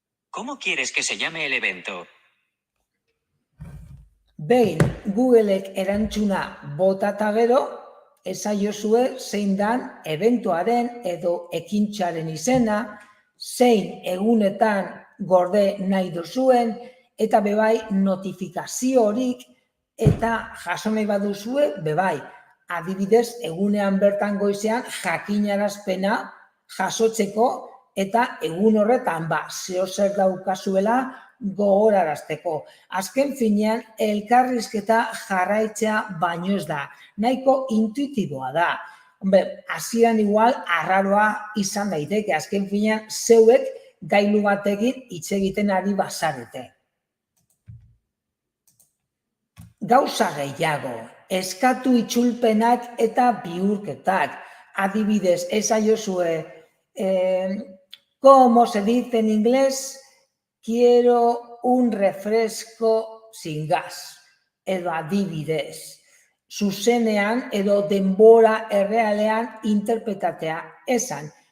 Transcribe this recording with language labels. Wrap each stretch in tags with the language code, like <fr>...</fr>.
<es>¿Cómo quieres que se llame el evento?</es> <eu>Behin Googleek erantzuna bota eta gero, esaiozue zein dan eventuaren edo ekintzaren izena, zein egunetan gorde nahi duzuen, eta bebai notifikaziorik eta jaso nahi baduzue, bebai. Adibidez, egunean bertan goizean jakinarazpena jasotzeko eta egun horretan zeo zer daukazuela gogorarazteko. Azken finean, elkarrizketa jarraitzea baino ez da. Nahiko intuitiboa da. Hasieran igual arraroa izan daiteke. Azken finean, zeuek gailu batekin hitz egiten ari bazarete. Gauza gehiago. Eskatu itzulpenak eta bihurketak. Adibidez, esaiozue,</eu> <es>¿cómo se dice en inglés? Quiero un refresco sin gas.</es> <eu>Edo adibidez, zuzenean edo denbora errealean interpretatea esan.</eu>